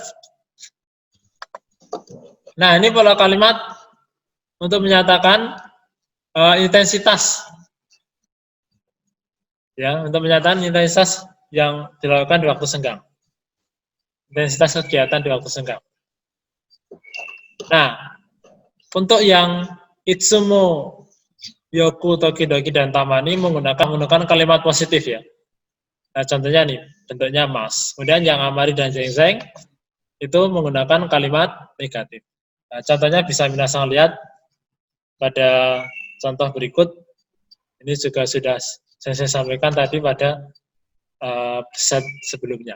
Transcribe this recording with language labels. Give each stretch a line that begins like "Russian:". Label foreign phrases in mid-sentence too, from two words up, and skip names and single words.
Indonesian: Nah, ini pola kalimat untuk menyatakan intensitas. Ya, untuk menyatakan intensitas yang dilakukan di waktu senggang. Intensitas kegiatan di waktu senggang. Nah, untuk yang
Japanese: いつも、よく、ときどき,
Indonesian: dan tamani menggunakan kalimat positif ya. Nah, contohnya nih, bentuknya mas. Kemudian yang amari dan jengzeng itu menggunakan kalimat negatif. Nah, contohnya bisa Minasang lihat pada contoh berikut. Ini juga sudah saya sampaikan tadi pada set sebelumnya.